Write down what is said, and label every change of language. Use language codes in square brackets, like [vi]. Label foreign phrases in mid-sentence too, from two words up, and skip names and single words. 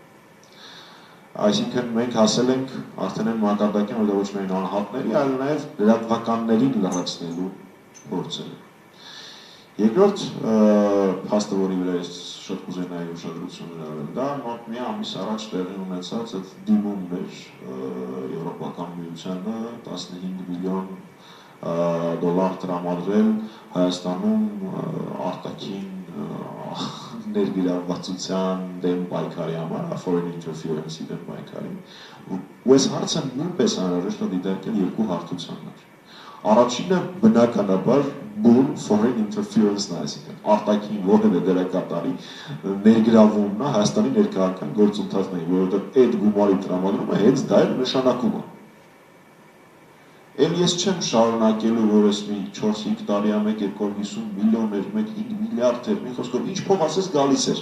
[hy] Այսինքն մենք հասել ենք արդեն այն մակարդակին, որ դա ոչ միայն անհատների, այլ նաև լրատվականներին լրացնելու փորձերը։ Երկրորդ փաստը, որի վրա ես շատ կուզենայի ուշադրություն հրավիրել, դա մոտ մի ամիս առաջ տեղի ունեցած այդ դիմումն էր Եվրոպական միությանը 15 միլիոն դոլար տրամադրել Հայաստանում արտաքին ներգրավվածության դեմ պայքարի համար, [en] foreign interference- [hy] ի դեմ պայքարի։ Ու այս հարցը նույնպես անհրաժեշտ է դիտարկել երկու հարթություններ։ Առաջինը բնականաբար բուն [en] foreign interference- [hy] ն է, այսինքն արտաքին որևէ դերակատարի ներգրավումն է Հայաստանի ներքաղաքական գործընթացներին, որովհետև այդ գումարի տրամադրումը հենց դա էլ նշանակում է։ Էլ ես չեմ շարունակելու, որ ես մի 4-5 տարի ամեկ 250 միլիոն էր, 5 միլիարդ էր, մի խոսքով ինչ փող ասես գալիս էր։